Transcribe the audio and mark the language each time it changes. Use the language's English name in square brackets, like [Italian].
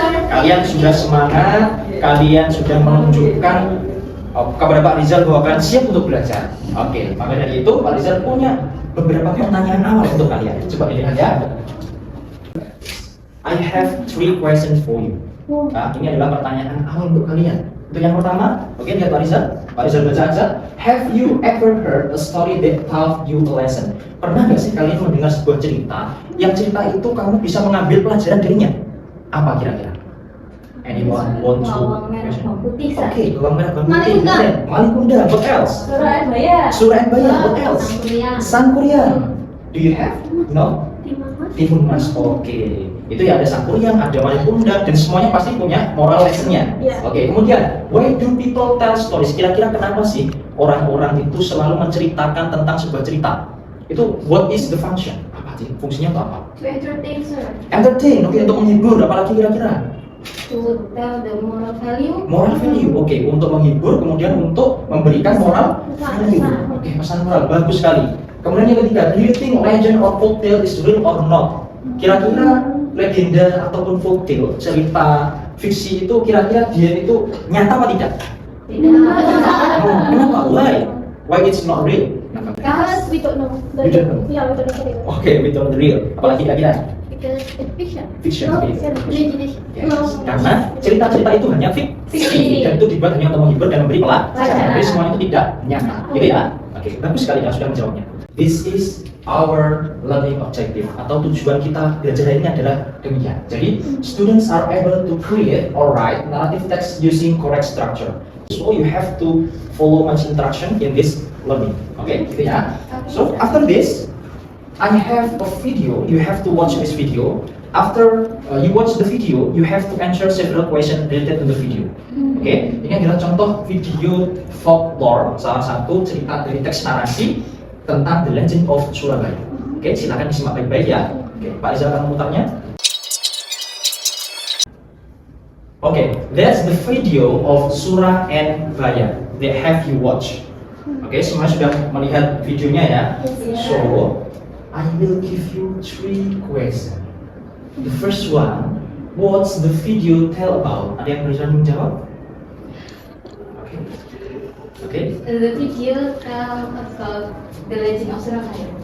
[Indonesian] Kalian sudah semangat, kalian sudah menunjukkan kepada Pak Rizal bahwa kalian siap untuk belajar. Oke, maka dari itu Pak Rizal punya beberapa pertanyaan awal untuk kalian. Coba dilihat ya. [English] I have 3 questions for you. [Indonesian] Nah, ini adalah pertanyaan awal untuk kalian. Untuk yang pertama, oke, lihat Pak Rizal. Pak Rizal baca aja. [English] Have you ever heard a story that taught you a lesson? [Indonesian] Pernah nggak sih kalian mendengar sebuah cerita yang cerita itu kamu bisa mengambil pelajaran darinya? Apa kira-kira? [English] Anyone want to? [Indonesian] Bawang merah, bawang putih, Sir. Oke, bawang merah, bawang putih. Maling kundang. [English] Maling kundang. What else? [Indonesian] Surah Al-Bayah. [English] Surah Al-Bayah. What else? [Indonesian] Sangkuriang. [English] Sangkuriang. Do you have? No? Timun Mas. Oke. [Indonesian] Itu ya ada Sangkuriang, ada Maling Kundang, dan semuanya pasti punya moral lesson-nya. Iya. Oke, kemudian [English] why do people tell stories? [Indonesian] Kira-kira kenapa sih orang-orang itu selalu menceritakan tentang sebuah cerita? [English] Itu what is the function? [Indonesian] Apa sih? Fungsinya itu apa? [English] To entertain, sir. [Indonesian] Entertain. Oke, untuk menghibur. Apalagi kira-kira? [English] To tell the moral value. [Indonesian] Moral value. Oke, untuk menghibur, kemudian untuk memberikan moral value. Oke, pesan moral. Bagus sekali. Kemudian yang ketiga, [English] do you think legend or folktale is real or not? [Indonesian] Kira-kira legenda ataupun folktale, cerita fiksi itu kira-kira dia itu nyata apa tidak? Tidak. Oh, kenapa? [English] Why? Why it's not real? Kenapa? Because we don't know. We don't know. Yeah, we don't know. Oke, we don't real. [Indonesian] Apalagi kira-kira? [English] Because it's fiction. Fiction. No, Oke. it's imagination. [Indonesian] Yes. Karena cerita-cerita itu hanya fiksi dan itu dibuat hanya untuk menghibur dan memberi pelajaran. Jadi semuanya itu tidak nyata, gitu ya? Oke, bagus sekali ya sudah menjawabnya. [English] This is our learning objective [Indonesian] atau tujuan kita belajar ini adalah demikian. [English] Jadi students are able to create or write narrative text using correct structure. So you have to follow much instruction in this learning. [Indonesian] Oke, gitu ya. [English] So after this, I have a video. You have to watch this video. After you watch the video, you have to answer several questions related to the video. [Indonesian] Oke, ini adalah contoh video folklore, salah satu cerita dari teks narasi tentang The Legend of Surabaya. Oke, silakan disimak baik-baik ya. Oke, Pak Rizal akan memutarnya. [English] Oke, that's the video of Surah and Baya. They have you watch. [Indonesian] Oke, semua sudah melihat videonya ya. [English] So, I will give you 3 questions. The first one, what's the video tell about? [Indonesian] Ada yang berani menjawab? Oke. Oke. [English] The video tell about the legend of Surabaya.